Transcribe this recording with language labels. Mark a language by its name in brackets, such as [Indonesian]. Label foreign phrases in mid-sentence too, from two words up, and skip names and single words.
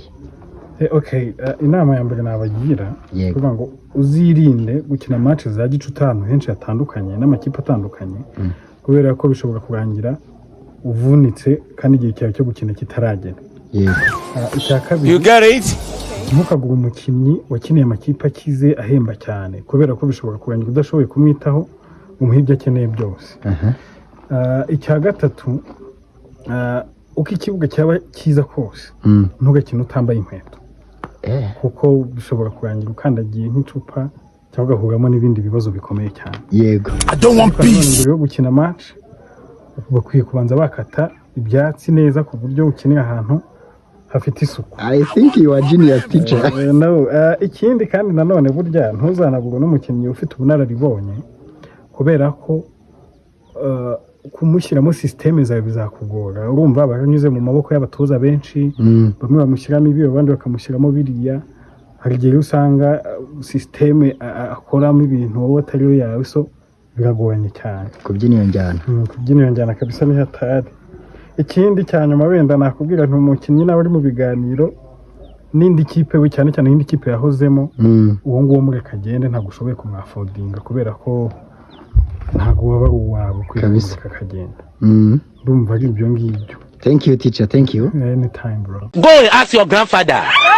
[Kinyarwanda] Okay, inama ya mbere nabagira Yego. kuvuga ngo uzirinde gukina match za gicuti ahantu henshi hatandukanye n'amakipe atandukanye kubera ko bishobora kurangira uvunitse kandi igihe cyawe cyo gukina kitaragera. Yego. Icya kabiri, [English] You get it? [Kinyarwanda] ntukagure umukinnyi wakiniye amakipe akize ahemba cyane kubera ko bishobora kurangira udashoboye kumwitaho umuha ibyo akeneye byose. Icya gatatu, uko ikibuga cyaba cyiza kose ntugakine utambaye inkweto kuko bishobora kurangira ukandagiye nk'icupa cyangwa ugahuramo n'ibindi bibazo bikomeye cyane. Yego. [English] I don't want peace. [Kinyarwanda] Mbere yo gukina match bakwiye kubanza bakata ibyatsi neza ku buryo ukinira ahantu hafite isuku. [English] I think you are genius teacher. [Kinyarwanda] Ikindi kandi nanone burya ntuzanagura n'umukinnyi ufite ubunararibonye kubera ko kumushyiramo systeme zawe bizakugora. Urumva baranyuze mu maboko y'abatoza benshi, bamwe bamushyiramo ibi abandi bakamushyiramo biriya. Hari igihe usanga systeme akoramo ibintu wowe atariyo yawe, so biragoranye cyane Kubyina iyo njyana. Kubyina iyo njyana kabisa ni hatari. Ikindi cyanyuma wenda nakubwira nti umukinnyi nawe ari mu biganiro n'indi kipe we cyane cyane n'indi kipe yahozemo, uwo nguwo mureka agende, ntabwo ushoboye kumwafodinga kubera ko ntabwo waba ari uwawe kwibisa kakagenda. Ndumva ari ibyo ngibyo. [English] Thank you teacher, thank you. Anytime bro. Go and ask your grandfather.